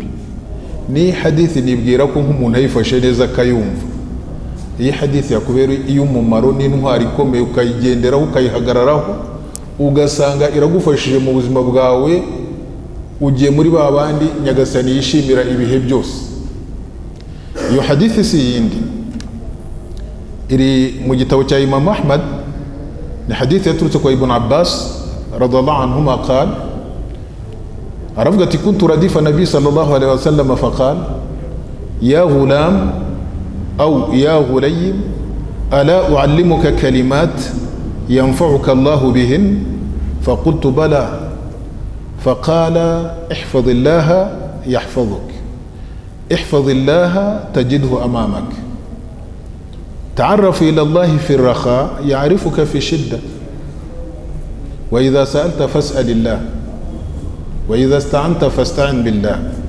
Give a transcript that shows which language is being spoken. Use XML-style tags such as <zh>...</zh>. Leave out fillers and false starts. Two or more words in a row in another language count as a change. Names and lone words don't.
<rw>Ni hadithi nibwira ko nk'umuntu ayifashe neza akayumva, iyi hadithi yakubera iy'umumaro n'intwari ikomeye, ukayigenderaho ukayihagararaho, ugasanga iragufashije mu buzima bwawe, ugiye muri</rw> <ar>ba bandi</ar> <rw>Nyagasani yishimira ibihe byose. Iyo hadithi si yindi, iri mu gitabo cya Imam Ahmad, ni hadithi yaturutse kwa Ibn Abbas</rw> <ar>رضي الله عنهما قال,</ar> <rw>aravuga ati</rw> <ar>كنت رديف النبي صلى الله عليه وسلم فقال يا غلام أو يا غليم ألا أعلمك كلمات ينفعك الله بهن فقلت بلى فقال احفظ الله يحفظك احفظ الله تجده أمامك تعرف إلى الله في الرخاء يعرفك في الشدة وإذا سألت فاسأل الله وإذا استعنت فاستعن بالله</ar>